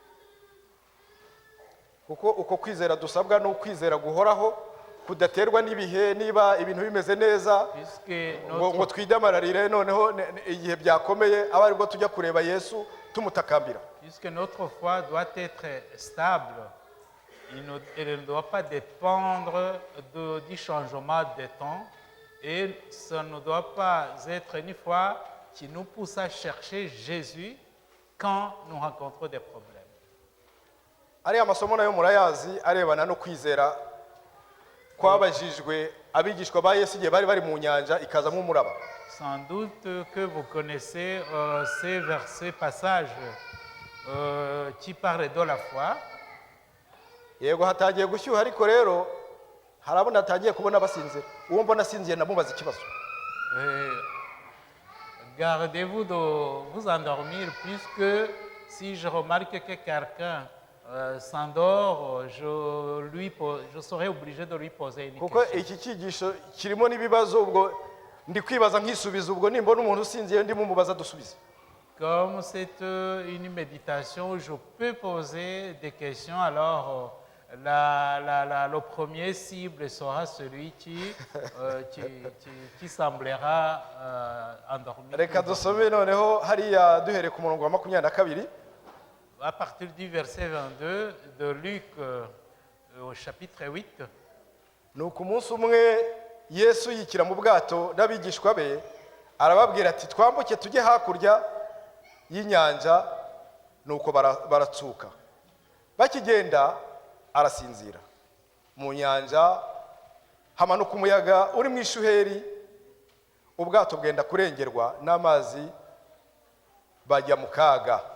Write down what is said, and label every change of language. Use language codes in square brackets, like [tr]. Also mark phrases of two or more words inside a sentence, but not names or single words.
[rw] kuko uko kwizera dusabwa no kwizera guhoraho kudaterwa n'ibihe, niba ibintu bimeze neza puisque ngo twidamararire noneho igihe byakomeye aba aribwo tujya kureba Yesu tumutakambira. [fr] notre foi doit être stable. Elle ne doit pas dépendre du changement de temps et ça ne doit pas être une foi qui nous pousse à chercher Jésus quand nous rencontrons des problèmes. [rw] Ariya masomo nayo murayazi arebana no kwizera kwabajijwe abigishwa ba Yesu igihe bari bari mu nyanja ikazamo umuraba. [fr] Sans doute que vous connaissez ces versets, passages qui parlent de la foi. [rw] Yego hatagiye gushyuha, ariko rero harabona hatagiye kubona basinzira. Uwo mbona asinziye namubaza ikibazo. [fr] Gardez-vous de vous endormir, puisque si je remarque que quelqu'un s'endort, je serai obligé de lui poser une [rw] Kuko [fr] question. [rw] iki cyigisho kirimo n'ibibazo, ubwo ndi kwibaza nkisubiza, ubwo nimbona umuntu usinziye ndi mumubaza dusubize. [fr] Comme c'est une méditation, je peux poser des questions. Alors, le premier cible sera celui qui semblera endormi. [rw] Reka dusome noneho hariya duhere ku murongo wa 22. [fr] À partir du verset 22 de Luc au chapitre 8, [rw] Nuko umunsi umwe Yesu yikira mu bwato n'abigishwa be arababwira ati, twambuke tujye hakurya y'inyanja. Nuko baratsuka, bakigenda arasinzira. Mu nyanja hamanuka umuyaga uri mu ishuheri, ubwato bwenda kurengerwa n'amazi, bajya mu kaga.